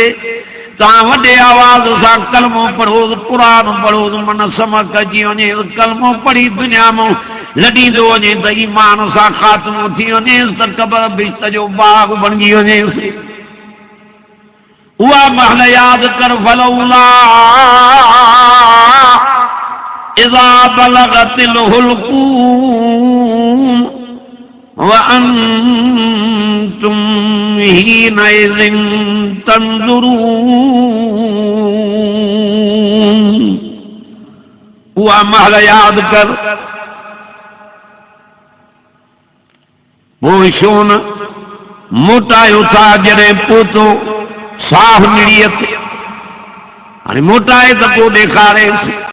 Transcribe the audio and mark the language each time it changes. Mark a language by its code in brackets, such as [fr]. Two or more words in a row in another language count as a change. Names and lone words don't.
[sd] तव्हां वॾे आवाज़ सां कलमो पढ़ो, क़ुरान पढ़ो, मन समक अची वञे। कलमो पढ़ी दुनिया मां लॾींदो वञे त ईमान सां ख़ात्मो थी वञेसि, त कबर बिश्त जो बाग बणिजी वञेसि। उहा महल यादि कर। [ar] فلولا إذا بلغت الحلقوم وأنتم حينئذ تنظرون. [sd] उहा महल यादि कर। पोइ छो न मोटायो था जॾहिं पहुतो साफ़ निड़ीअ ते। हाणे मोटाए त पोइ ॾेखारे।